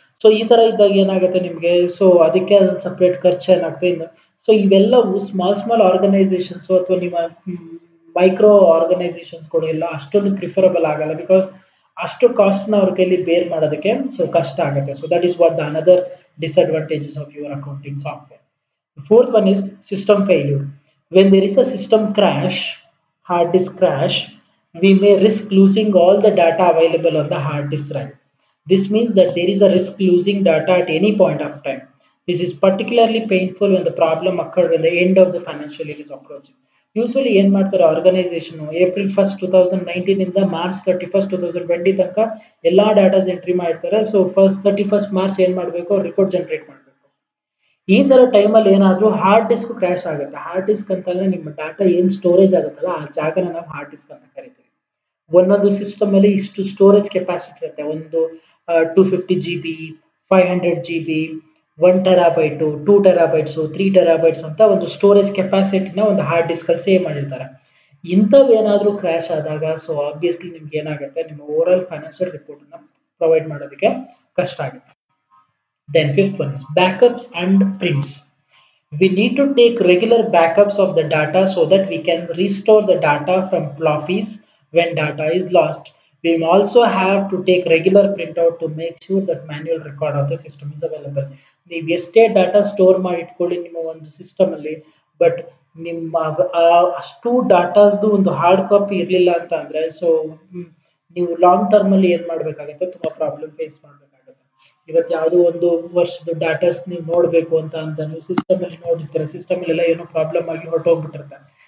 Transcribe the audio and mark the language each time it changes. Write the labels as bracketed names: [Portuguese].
[Kannada] So ಈ ತರ ಇದ್ದಾಗ ಏನಾಗುತ್ತೆ ನಿಮಗೆ, ಸೊ ಅದಕ್ಕೆ ಸಪ್ರೇಟ್ ಖರ್ಚು ಏನಾಗ್ತದೆ ಇನ್ನು. ಸೊ ಇವೆಲ್ಲವೂ ಸ್ಮಾಲ್ ಆರ್ಗನೈಸೇಷನ್ಸ್ ಅಥವಾ ನಿಮ್ಮ ಮೈಕ್ರೋ ಆರ್ಗನೈಸೇಷನ್ಸ್ಗಳು ಎಲ್ಲ ಅಷ್ಟೊಂದು ಪ್ರಿಫರಬಲ್ ಆಗಲ್ಲ, ಬಿಕಾಸ್ ಅಷ್ಟು ಕಾಸ್ಟ್ ನ ಅವ್ರ ಕೈಲಿ ಬೇರ್ ಮಾಡೋದಕ್ಕೆ ಸೊ ಕಷ್ಟ ಆಗುತ್ತೆ. [English] So that is what the another disadvantages of your accounting software. Fourth one is system failure. When there is a system crash, hard disk crash, we may risk losing all the data available on the hard disk drive. This means that there is a risk losing data at any point of time. This is particularly painful when the problem occurred when the end of the financial year is approaching. [Kannada] Usually ಏನ್ ಮಾಡ್ತಾರೆ organisation, April 1st, 2019 ಇಂದ March 31st, 2020 ತನಕ ಎಲ್ಲಾ ಡಾಟಾಸ್ entry ಮಾಡಿರ್ತಾರೆ. So 31st March ಏನ್ ಮಾಡಬೇಕು, report generate ಮಾಡಬೇಕು. ಈ ತರ ಟೈಮಲ್ಲಿ ಏನಾದ್ರೂ ಹಾರ್ಡ್ ಡಿಸ್ಕ್ ಕ್ರ್ಯಾಶ್ ಆಗುತ್ತೆ. ಹಾರ್ಡ್ ಡಿಸ್ಕ್ ಅಂತಂದ್ರೆ ನಿಮ್ಮ ಡಾಟಾ ಏನ್ ಸ್ಟೋರೇಜ್ ಆಗುತ್ತಲ್ಲ ಆ ಜಾಗನ ನಾವು ಹಾರ್ಡ್ ಡಿಸ್ಕ್ ಅಂತ ಕರಿತೀವಿ. ಒಂದೊಂದು ಸಿಸ್ಟಮ್ ಅಲ್ಲಿ ಇಷ್ಟು ಸ್ಟೋರೇಜ್ ಕೆಪಾಸಿಟಿ ಇರುತ್ತೆ. ಒಂದು 250 GB, 500 GB, 1 TB, 2 TB, 3 TB ಅಂತ ಒಂದು ಸ್ಟೋರೇಜ್ ಕೆಪಾಸಿಟಿನ ಒಂದು ಹಾರ್ಡ್ ಡಿಸ್ಕ್ ಅಲ್ಲಿ ಸೇವ್ ಮಾಡಿರ್ತಾರೆ. ಇಂಥವು ಏನಾದ್ರೂ ಕ್ರ್ಯಾಶ್ ಆದಾಗ ಸೊ ಆಬ್ವಿಯಸ್ಲಿ ನಿಮ್ಗೆ ಏನಾಗುತ್ತೆ, ನಿಮ್ಮ ಓವರ್ ಆಲ್ ಫೈನಾನ್ಷಿಯಲ್ ರಿಪೋರ್ಟ್ ಅನ್ನ ಪ್ರೊವೈಡ್ ಮಾಡೋದಕ್ಕೆ ಕಷ್ಟ ಆಗುತ್ತೆ. [English] Then fifth one is backups and prints. We need to take regular backups of the data so that we can restore the data from floppies when data is lost. We also have to take regular printout to make sure that manual record of the system is available. [Kannada] ನೀವು ಎಷ್ಟೇ data store ಮಾಡಿ ಇಟ್ಕೊಳ್ಳಿ ನಿಮ್ಮ ಒಂದು system ಅಲ್ಲಿ, but ನಿಮ್ಮ ಅಷ್ಟು ಡಾಟಾಸ್ದು ಒಂದು ಹಾರ್ಡ್ ಕಾಪಿ ಇರಲಿಲ್ಲ ಅಂತ ಅಂದ್ರೆ ಸೊ ನೀವು ಲಾಂಗ್ ಟರ್ಮ್ ಅಲ್ಲಿ ಏನ್ ಮಾಡ್ಬೇಕಾಗುತ್ತೆ, ತುಂಬಾ ಪ್ರಾಬ್ಲಮ್ ಫೇಸ್ ಮಾಡ್ಬೇಕಾಗುತ್ತೆ. ಇವತ್ತು ಯಾವುದೋ ಒಂದು ವರ್ಷದ ಡಾಟಾಸ್ ನೀವು ನೋಡ್ಬೇಕು ಅಂತ ನೀವು ಸಿಸ್ಟಮ್ ಅಲ್ಲಿ ನೋಡಿರ್ತೀರ, ಸಿಸ್ಟಮ್ ಅಲ್ಲೆಲ್ಲ ಏನೋ ಪ್ರಾಬ್ಲಮ್ ಆಗಿ ಹೊರಟೋಗ್ಬಿಟ್ಟಿರ್ತಾರೆ.